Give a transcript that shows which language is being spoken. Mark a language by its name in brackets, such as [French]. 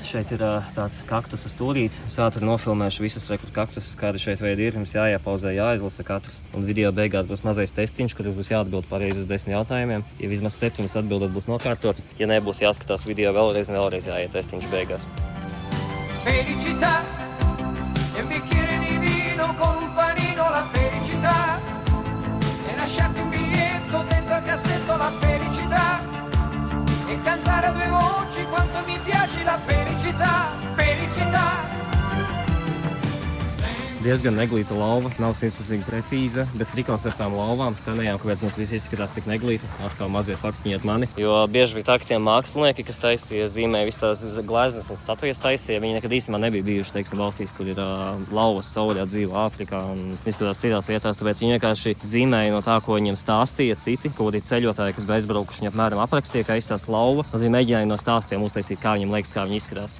[Latvian] Šeit ir tāds kaktusu stūrīts. Es ātri nofilmēšu visus kaktusus, kādi šeit veidi ir. Jums jāiepauzē, jāizlasa katrs. Un video beigās būs mazais testiņš, kur būs jāatbild pareizi uz 10 jautājumiem. Ja vismaz 7 atbildat, būs nokārtots. Ja nebūs, jāskatās video vēlreiz un vēlreiz jāiet testiņš beigās. [Italian] Felicità, e un bicchiere di vino con un panino, la felicità. E lasciarti un biglietto dentro al cassetto, la felicità. E cantare a 2 voci quanto mi piace la felicità, felicità. [Latvian] Diezgan neglīta lauva, nav 100% precīza, bet trikonceptām lauvām senajām, kāpēc mums viss izskatās tik neglīti, atkal mazie faktiņi at mani. Jo bieži bija tā, ka tie mākslinieki, kas taisīja, zīmēja visas tās gleznas un statujas taisīja, viņi nekad īstenībā nebija bijuši, teiksim, valstīs, kur ir lauvas sauļā dzīvo Āfrikā un izskatās citās vietās, tāpēc viņi vienkārši zīmēja no tā, ko viņiem stāstīja citi, ko arī ceļotāji, kas bija aizbraukuši, viņi apmēram aprakstīja, kā izstās lauva, un viņi mēģināja no stāstiem uztaisīt, kā viņiem liekas, kā viņi izskatās.